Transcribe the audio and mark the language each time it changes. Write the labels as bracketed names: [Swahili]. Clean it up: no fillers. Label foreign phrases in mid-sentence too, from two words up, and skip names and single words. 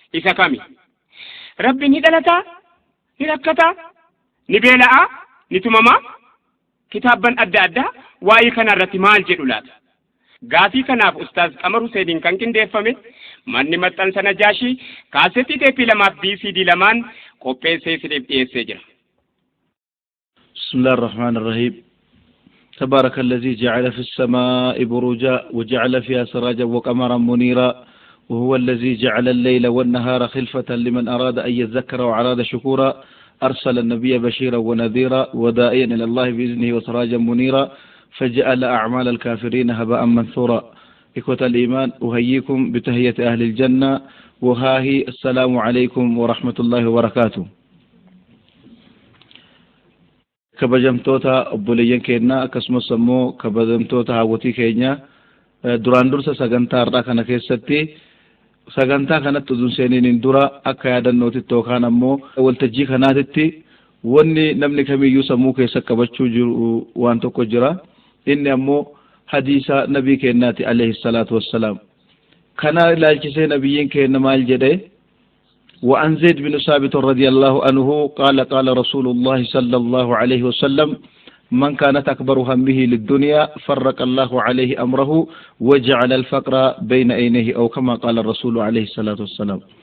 [Oromo] isa kami rabbi ni dhalata ni rakkata ni beela'a ni tumama kitaabban adda addaa waa'ee kanarratti maal jedhu laata gaafii kanaaf ustaaz Qamar Hussein kan qindeeffame manni maxxansa Najaashii kaasetii teeppii 2 BCD 2 qopheessee siif dhiyeessee jira. [Arabic] بسم الله الرحمن الرحيم. تبارك الذي جعل في السماء بروجا وجعل فيها سراجا وقمرا منيرا وهو الذي جعل الليل والنهار خلفة لمن أراد أن يذكر وأراد شكورا أرسل النبي بشيرا ونذيرا وداعيا إلى الله بإذنه وسراجا منيرا فجعل أعمال الكافرين هباء منثورا. إخوة الإيمان أهيكم بتهية أهل الجنة وهاهي السلام عليكم ورحمة الله وبركاته. [Oromo] kabajamtoota obboleeyyan keenya akkasumas immoo kabajamtoota hawwatii keenya duraan dursa sagantaa har'aa kana keessatti sagantaa kanatti utuu seeniin dura akka yaadannootitti yookaan ammoo waltajjii kanaatitti wanni namni kamiyyuu sammuu keessa qabachuu jiru waan tokko jira inni ammoo hadiisa nabii keenyaati [Arabic] عليه الصلاة والسلام [Oromo] kana ilaalchisee nabiyyiin keenya maal jedhe [Arabic] وعن زيد بن ثابت رضي الله عنه قال رسول الله صلى الله عليه وسلم من كانت أكبر همه للدنيا فرق الله عليه أمره وجعل الفقر بين عينيه أو كما قال الرسول عليه الصلاة والسلام.